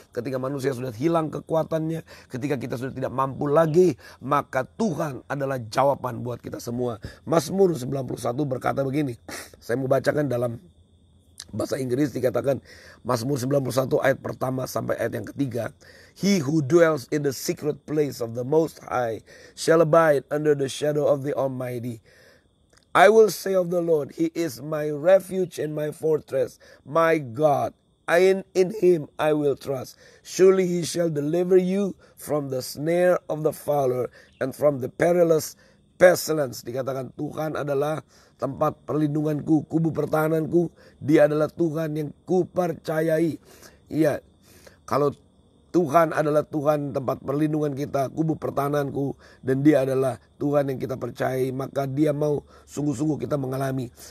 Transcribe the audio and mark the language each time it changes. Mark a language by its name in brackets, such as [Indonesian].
[Indonesian] Ketika manusia sudah hilang kekuatannya, ketika kita sudah tidak mampu lagi, maka Tuhan adalah jawaban buat kita semua. Mazmur 91 berkata begini, saya mau bacakan dalam bahasa Inggris, dikatakan Mazmur 91 ayat pertama sampai ayat yang ketiga. [English] He who dwells in the secret place of the Most High shall abide under the shadow of the Almighty. I will say of the Lord, He is my refuge and my fortress, my God. In Him I will trust. Surely He shall deliver you from the snare of the fowler and from the perilous pestilence. [Indonesian] Dikatakan Tuhan adalah tempat perlindunganku, kubu pertahananku. Dia adalah Tuhan yang kupercayai. Iya, kalau Tuhan adalah Tuhan tempat perlindungan kita, kubu pertahananku, dan Dia adalah Tuhan yang kita percayai, maka Dia mau sungguh-sungguh kita mengalami.